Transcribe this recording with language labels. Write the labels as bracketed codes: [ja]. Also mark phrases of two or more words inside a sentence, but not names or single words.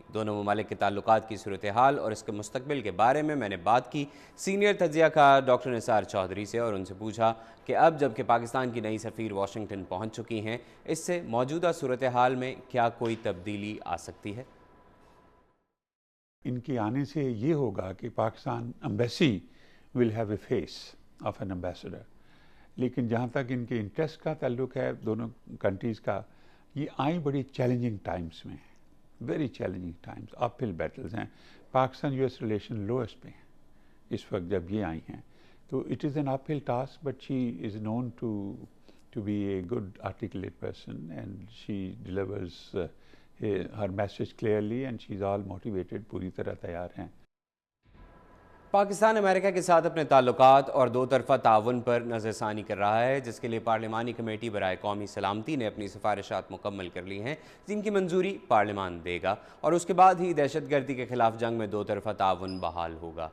[ur] دونوں ممالک کے تعلقات کی صورتحال اور اس کے مستقبل کے بارے میں نے بات کی سینئر تجزیہ کار ڈاکٹر نثار چودھری سے اور ان سے پوچھا کہ اب جب کہ پاکستان کی نئی سفیر واشنگٹن پہنچ چکی ہیں، اس سے موجودہ صورتحال میں کیا کوئی تبدیلی آ سکتی ہے؟ ان کے آنے سے یہ ہوگا کہ پاکستان ایمبیسی [en] will have a face of an ambassador، [ur] لیکن جہاں تک ان کے انٹرسٹ کا تعلق ہے دونوں کنٹریز کا، یہ آئیں بڑی [en] challenging times [ur] میں ہیں، [en] very challenging times, uphill battles [ur] ہیں۔ پاکستان [en] US relation lowest [ur] پہ ہیں اس وقت جب یہ آئی ہیں، تو [en] it is an uphill task, but she is known to be a good articulate person and she delivers her message clearly and she is all motivated, [ur] پوری طرح تیار ہیں۔ پاکستان امریکہ کے ساتھ اپنے تعلقات اور دو طرفہ تعاون پر نظر ثانی کر رہا ہے، جس کے لیے پارلیمانی کمیٹی برائے قومی سلامتی نے اپنی سفارشات مکمل کر لی ہیں، جن کی منظوری پارلیمان دے گا، اور اس کے بعد ہی دہشت گردی کے خلاف جنگ میں دو طرفہ تعاون بحال ہوگا۔